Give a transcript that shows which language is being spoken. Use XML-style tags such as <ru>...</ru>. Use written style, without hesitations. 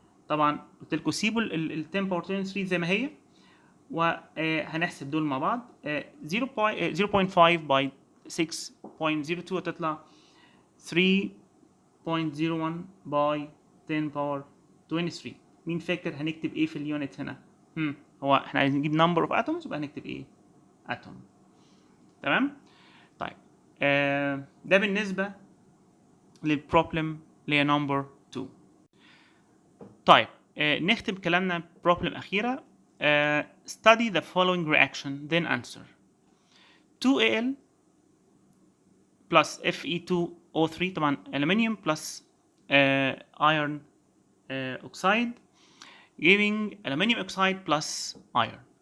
<ar>طبعا قلت لكم سيبوا ال 10 power 23 زي ما هي، وهنحسب دول مع بعض.</ar> <en>0.5 by 6.02</en> <ar>هتطلع</ar> <en>3.01 by 10 power 23.</en> <ar>مين فاكر هنكتب ايه في اليونت هنا؟ هو احنا عايزين نجيب</ar> <en>number of atoms،</en> <ar>يبقى هنكتب ايه؟ atom. تمام؟ طيب ده بالنسبة للبروبلم اللي هي نمبر 2. طيب نختم كلامنا بروبلم أخيرة.</ar> <en>study the following reaction then answer. 2Al plus Fe2O3</en> <ar>طبعا</ar> <en>aluminium plus iron oxide giving aluminium oxide plus iron.</en>